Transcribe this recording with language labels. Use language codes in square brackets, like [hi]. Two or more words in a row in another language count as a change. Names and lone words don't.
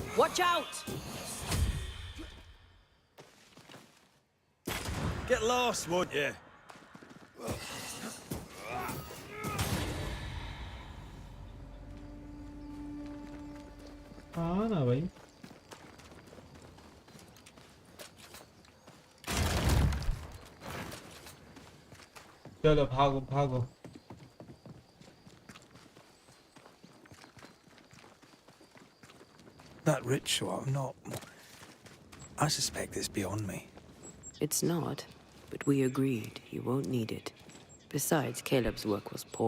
[en] Watch out! Get lost, won't you? [hi] हाँ ना भाई चलो भागो भागो [en] That ritual, I'm not... I suspect it's beyond me. It's not, but we agreed you won't need it. Besides, Caleb's work was poor.